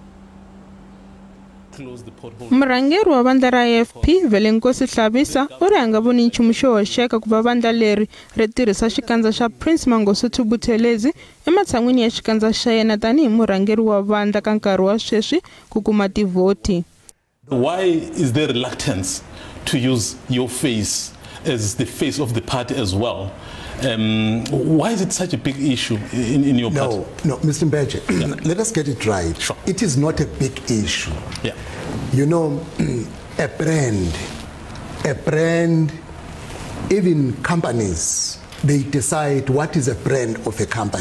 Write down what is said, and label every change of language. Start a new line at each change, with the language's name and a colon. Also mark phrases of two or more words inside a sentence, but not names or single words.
Tsonga: Murhangeri wa vandla ra AFP Velenkosi Hlabisa u ri a nga voni nchumu xo hoxeka ku va vandla leri ri tirhisa xikandza xa Prince Mangosuthu Buthelezi ematshan'wini ya xikandza xa yena tanihi murhangeri wa vandla ka nkarhi wa sweswi ku kuma tivhoti.
English: Why is there reluctance to use your face as the face of the party as well? Why is it such a big issue in your party? No, Mr. Mbeje, let us get it right. Sure. It is not a big issue. Yeah. You know, a brand, even companies, they decide what is a brand of a company.